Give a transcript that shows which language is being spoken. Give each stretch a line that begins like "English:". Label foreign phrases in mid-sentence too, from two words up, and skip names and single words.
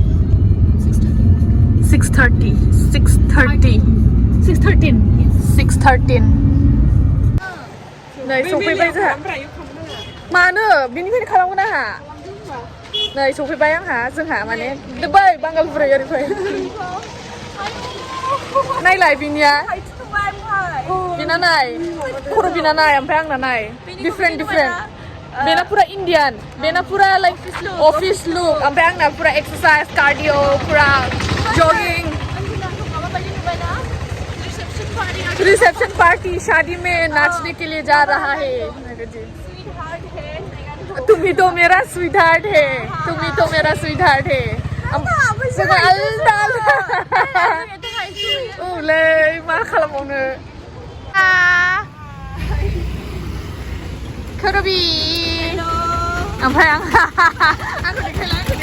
Bodo: 6:13 नै सफैबाय जोंहा मानो बिनिफ्रायनो खालामगोन आंहा नै सफैबाय जोंहा माने बै बांगालफोरा ओरैफाय नायलाय बिनिया बिना नाय खर' बिना नाय ओमफ्राय आंना नाय डिफरेंट बेना पूरा इंडियन बेना पूरा
English: like office look
Bodo: ओमफ्राय आंना पूरा
English: exercise cardio
Bodo: पूरा जॉगिंग
English: reception party
Hindi: शादी में नाचने के लिए जा रहा है तुम्ही तो मेरा
English: sweet heart
Bodo: है ओलै मा खालामबावनो खोरबि ओमफ्राय आंखौ देखायला